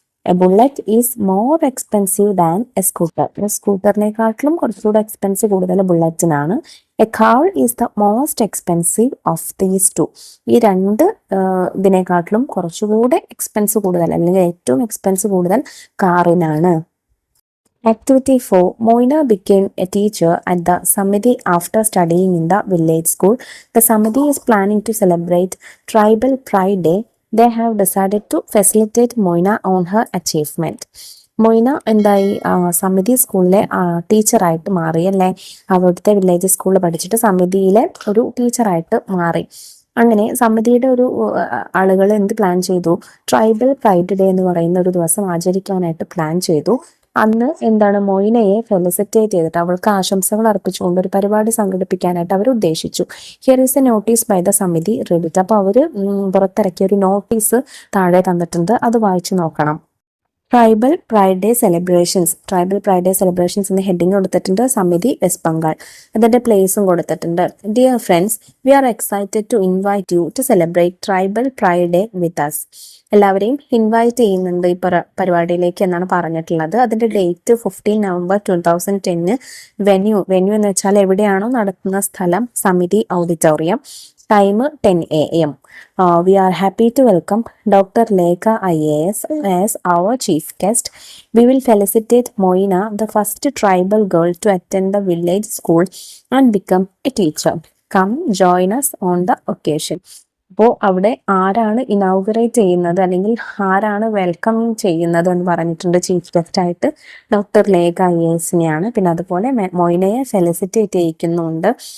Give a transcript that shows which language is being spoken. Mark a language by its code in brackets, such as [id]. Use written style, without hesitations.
[en] A bullet is more expensive than a scooter. [ml] സ്കൂട്ടറിനെക്കാട്ടിലും കുറച്ചുകൂടെ expense കൂടുതൽ ബുള്ളറ്റിനാണ്. [en] A car is the most expensive of these two. [ml] ഈ രണ്ട് ഇതിനെക്കാട്ടിലും കുറച്ചുകൂടെ expense കൂടുതൽ അല്ലെങ്കിൽ ഏറ്റവും എക്സ്പെൻസ് കൂടുതൽ കാറിനാണ്. [en] Activity 4. Moina became a teacher at the Samiti after studying in the village school. The Samiti is planning to celebrate Tribal Pride Day. They have decided to facilitate Moina on her achievement. [ml] Moina എന്തായി സമിതി സ്കൂളിലെ ടീച്ചറായിട്ട് മാറി അല്ലേ. അവിടുത്തെ village സ്കൂളിൽ പഠിച്ചിട്ട് സമിതിയിലെ ഒരു ടീച്ചറായിട്ട് മാറി. അങ്ങനെ സമിതിയുടെ ഒരു ആളുകൾ എന്ത് പ്ലാൻ ചെയ്തു, ട്രൈബൽ പ്രൈഡ് ഡേ എന്ന് പറയുന്ന ഒരു ദിവസം ആചരിക്കാനായിട്ട് പ്ലാൻ ചെയ്തു. അന്ന് എന്താണ് മൊയ്നയെ ഫെലിസിറ്റേറ്റ് ചെയ്തിട്ട് അവൾക്ക് ആശംസകൾ അർപ്പിച്ചുകൊണ്ട് ഒരു പരിപാടി സംഘടിപ്പിക്കാനായിട്ട് അവർ ഉദ്ദേശിച്ചു. [en] Here is a notice by the samiti read it. [ml] അപ്പോൾ അവർ പുറത്തിറക്കിയ ഒരു നോട്ടീസ് താഴെ തന്നിട്ടുണ്ട്, അത് വായിച്ചു നോക്കണം. Tribal pride day celebrations. Tribal pride day celebrations എന്ന ഹെഡിങ് കൊടുത്തിട്ടുണ്ട്, സമിതി വെസ്റ്റ് ബംഗാൾ. അതിന്റെ പ്ലേസും കൊടുത്തിട്ടുണ്ട്. [en] Dear friends, we are excited to invite you to celebrate tribal pride day with us. [ml] എല്ലാവരെയും ഇൻവൈറ്റ് ചെയ്യുന്നുണ്ട് ഈ പരിപാടിയിലേക്ക് എന്നാണ് പറഞ്ഞിട്ടുള്ളത്. അതിന്റെ ഡേറ്റ് 15 നവംബർ 2010. വെന്യൂ എന്ന് വെച്ചാൽ എവിടെയാണോ നടത്തുന്ന സ്ഥലം, സമിതി auditorium. [en] Time 10 AM. We are happy to welcome Dr. Lekha IAS as our chief guest. We will felicitate Moina, the first tribal girl to attend the village school and become a teacher. Come join us on the occasion. [ml] അപ്പോൾ അവിടെ ആരാണ് inaugurate ചെയ്യുന്നത് അല്ലെങ്കിൽ ആരാണ് welcome ചെയ്യുന്നത് എന്ന് പറഞ്ഞിട്ടുണ്ട്. Chief guest ആയിട്ട് ഡോക്ടർ ലേഖ IASനെയാണ്. പിന്നെ അതുപോലെ മൊയ്നയെ ഫെലിസിറ്റേറ്റ് ചെയ്യിക്കുന്നുണ്ട്.